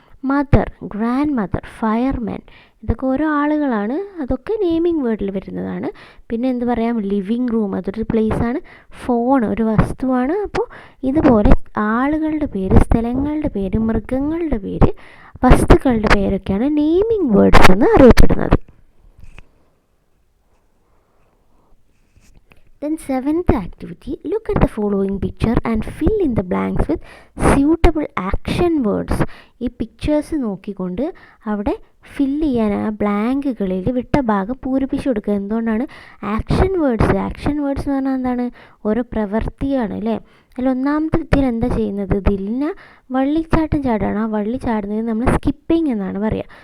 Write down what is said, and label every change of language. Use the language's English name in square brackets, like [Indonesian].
[Malayalam] Mother, grand mother, fireman, ഇതൊക്കെ ഓരോ ആളുകളാണ്, അതൊക്കെ നെയിമിംഗ് വേർഡിൽ വരുന്നതാണ്. പിന്നെ എന്ത് പറയാം? ലിവിങ് റൂം, അതൊരു പ്ലേസാണ്. ഫോൺ ഒരു വസ്തുവാണ്. അപ്പോൾ ഇതുപോലെ ആളുകളുടെ പേര്, സ്ഥലങ്ങളുടെ പേര്, മൃഗങ്ങളുടെ പേര്, വസ്തുക്കളുടെ പേരൊക്കെയാണ് നെയിമിംഗ് വേർഡ്സ് എന്ന് അറിയപ്പെടുന്നത്. [English] Then 7th activity, look at the following picture and fill in the blanks with suitable action words. [Malayalam] ഈ പിക്ചേഴ്സ് നോക്കിക്കൊണ്ട് അവിടെ ഫില്ല് ചെയ്യാൻ ആ ബ്ലാങ്കുകളിൽ വിട്ട ഭാഗം പൂരിപ്പിച്ചു കൊടുക്കുക. എന്തുകൊണ്ടാണ്? ആക്ഷൻ വേർഡ്സ് എന്ന് പറഞ്ഞാൽ എന്താണ്? ഓരോ പ്രവൃത്തിയാണ് അല്ലേ. അതിൽ ഒന്നാമത്തെ വ്യക്തിയിൽ എന്താ ചെയ്യുന്നത്? ദിൽന വള്ളിച്ചാട്ടം ചാടുകയാണ്. ആ വള്ളി ചാടുന്നത് നമ്മൾ സ്കിപ്പിംഗ് എന്നാണ് പറയുക.